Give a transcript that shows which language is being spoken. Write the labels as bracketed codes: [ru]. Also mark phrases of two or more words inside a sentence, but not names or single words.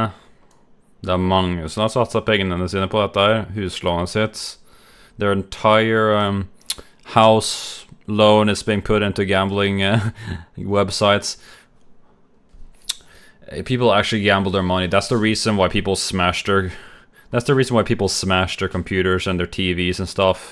[no] Det er mange som har satset pengene sine på dette her, huslånet sitt. [en] Their entire house loan is being put into gambling websites. People actually gamble their money. That's the reason why people smash their... That's the reason why people smash their computers and their TVs and stuff.